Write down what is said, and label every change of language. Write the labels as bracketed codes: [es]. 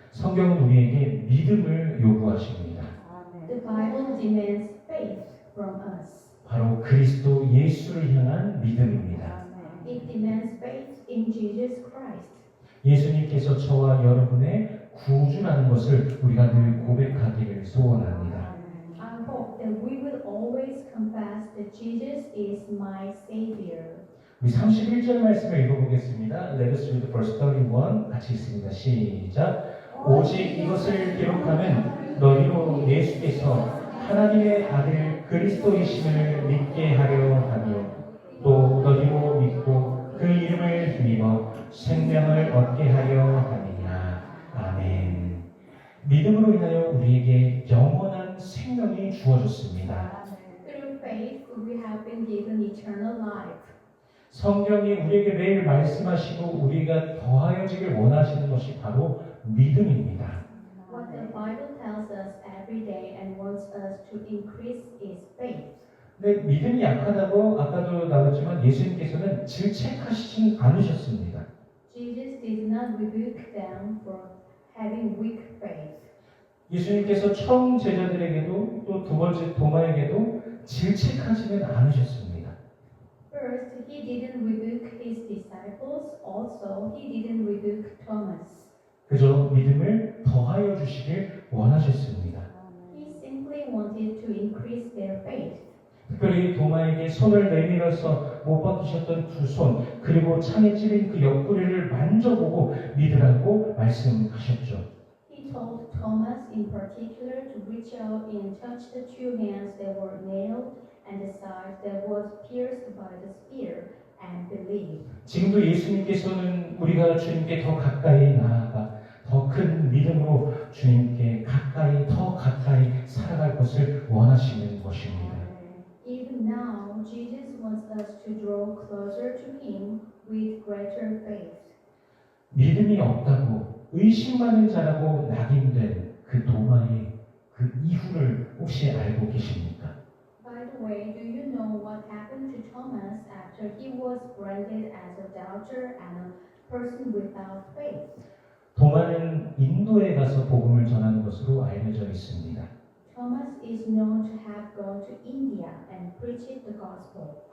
[ko] 성경은 우리에게 믿음을 요구하십니다. [en] The Bible demands faith from us. [ko] 바로 그리스도 예수를 향한 믿음입니다. [en] It demands faith in Jesus Christ. [ko] 예수님께서 저와 여러분의 구주라는 것을 우리가 늘 고백하기를 소원합니다. [en] I hope that we will always confess that Jesus is my Savior. [ko] 우리 31절 말씀을 읽어보겠습니다. [en] Let us read verse 31. [ko] 같이 읽습니다. 시작. 오직 이것을 기록하면 너희로 예수께서 하나님의 아들 그리스도이심을 믿게 하려 하며 또 너희로 믿고 그 이름을 힘입어 생명을 얻게 하려 함이니라. 아멘. 믿음으로 인하여 우리에게 영원한 생명이 주어졌습니다. [en] Through faith, we have been given eternal life. [ko] 성경이 우리에게 매일 말씀하시고 우리가 더하여지길 원하시는 것이 바로 믿음입니다. [en] What the Bible tells us every day and wants us to increase is faith. [ko] 근데 믿음이 약하다고 아까도 나눴지만 예수님께서는 질책하시진 않으셨습니다. [en] Jesus did not rebuke them for having weak faith. [ko] 예수님께서 처음 제자들에게도 또 두 번째 도마에게도 질책하지는 않으셨습니다. [en] First, he didn't rebuke his disciples. Also, he didn't rebuke Thomas. [ko] 그저 믿음을 더하여 주시길 원하셨습니다. [en] He simply wanted to increase their faith. [ko] 특별히 도마에게 손을 내밀어서 못 박히셨던 두 손, 그리고 창에 찔린 그 옆구리를 만져보고 믿으라고 말씀하셨죠. [en] He told Thomas in particular to reach out and touch the two hands that were nailed and the side that was pierced by the spear and believe. [ko] 지금도 예수님께서는 우리가 주님께 더 가까이 나아가 더 큰 믿음으로 주님께 가까이 더 가까이 살아갈 것을 원하시는 것입니다. [en] Even now, Jesus wants us to draw closer to Him with greater faith. [ko] 믿음이 없다고 의심하는 자라고 낙인된 그 도마의 그 이후를 혹시 알고 계십니까? [en] By the way, do you know what happened to Thomas after he was branded as a doubter and a person without faith? [ko] 도마는 인도에 가서 복음을 전하는 것으로 알려져 있습니다. [en] Thomas is known to have gone to India and preached the gospel.